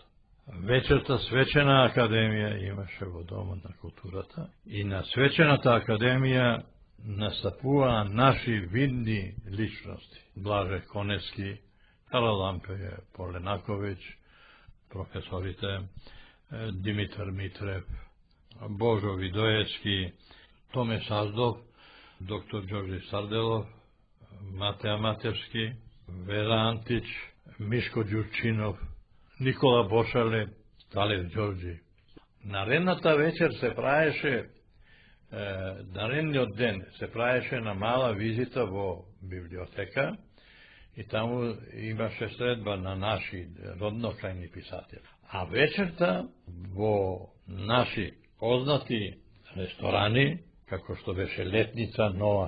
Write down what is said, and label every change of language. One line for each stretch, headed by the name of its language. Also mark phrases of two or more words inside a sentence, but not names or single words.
Macedonian: Вечерта свечена академија имаше во Домот на културата и на свечената академија настапуваа наши видни личности. Блаже Коневски, Каралампе Поленаковиќ, професорите Димитар Митрев, Божо Видоевски To me sazdov dr. Đorđe Sardelov, Mateja Materski, Vera Antić, Miško Đurčinov, Nikola Bošale, Talib Đorđe. Наредната вечер се праеше, наредниот ден се праеше на мала визита во библиотека и таму имаше средба на наши роднокрајни писатели. А вечерта во наши познати ресторани, како што беше Летница, нова